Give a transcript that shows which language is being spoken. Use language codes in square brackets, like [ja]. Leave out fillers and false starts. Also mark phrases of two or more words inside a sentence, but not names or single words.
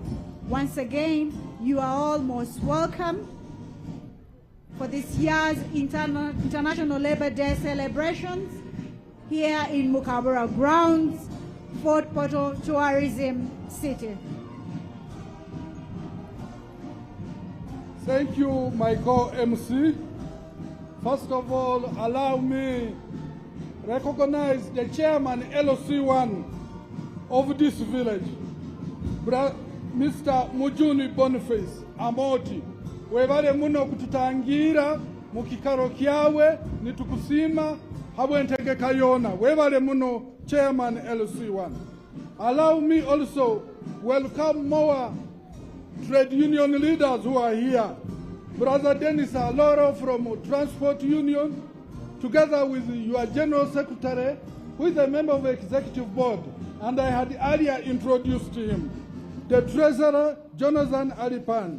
[en] Once again, you are all most welcome for this year's International Labour Day celebrations here in Mukabura grounds, Fort Portal Tourism City. Thank you, my co-MC. First of all, allow me recognize the chairman LOC1 of this village, Mr. Mujuni Boniface Amoti. [ttj] Webale muno kututangira mukikaro kyawe nitukusima habwentegeka yona. Webale muno chairman LOC1. [en] Allow me also welcome more trade union leaders who are here. Brother Dennis Aloro from Transport Union, together with your General Secretary, who is a member of the Executive Board, and I had earlier introduced him, the Treasurer, Jonathan Alipan.